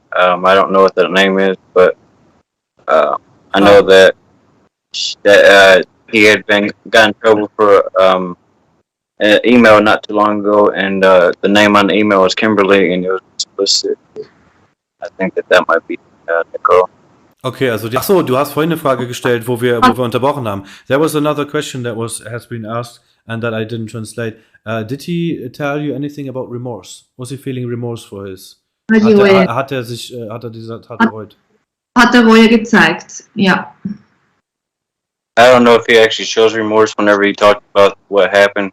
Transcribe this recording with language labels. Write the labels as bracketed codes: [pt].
[en] I don't know what that name is, but I know Ah, that he had been got in trouble for an email not too long ago, and the name on the email was Kimberly, and it was explicit. I think that might be Nicole. [de] okay, also ach so, du hast vorhin eine Frage gestellt, wo wir unterbrochen haben. [en] There was another question that has been asked and that I didn't translate. Did he tell you anything about remorse? Was he feeling remorse for his? [de] Hat er diese Tat bereut? Hat er wohl gezeigt, ja. [en] I don't know if he actually shows remorse whenever he talked about what happened.